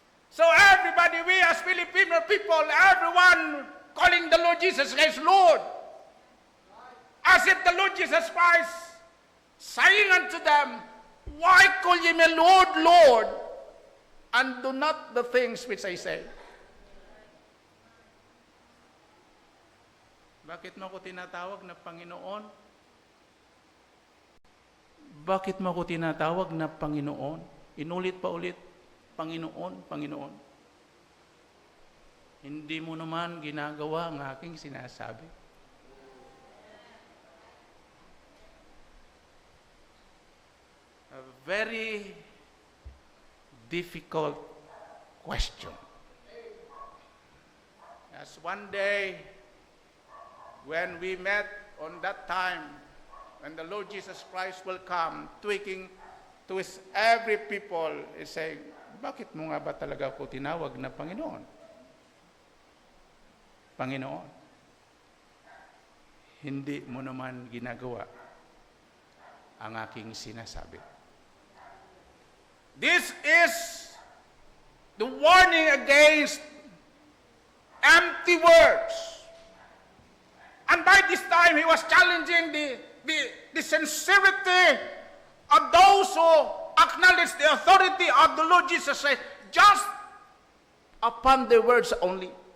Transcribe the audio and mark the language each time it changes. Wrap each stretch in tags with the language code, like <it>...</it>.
<en>So everybody, we as Filipino people, everyone calling the Lord Jesus Christ Lord. As if the Lord Jesus Christ saying unto them, why call ye me Lord, Lord, and do not the things which I say?</en> <tl>Bakit mo ako tinatawag na Panginoon? Bakit mo ako tinatawag na Panginoon? Inulit pa ulit, Panginoon, Panginoon. Hindi mo naman ginagawa ang aking sinasabi.</tl> <en>A very difficult question. As one day, when we met on that time, when the Lord Jesus Christ will come, tweaking to his every people, is saying,</en> <tl>bakit mo nga ba talaga ako tinawag na Panginoon? Panginoon. hindi mo naman ginagawa ang aking sinasabi.</tl> <en>This is the warning against empty words. And by this time, he was challenging the sincerity of those who acknowledge the authority of the Lord Jesus Christ just upon the words only.</en>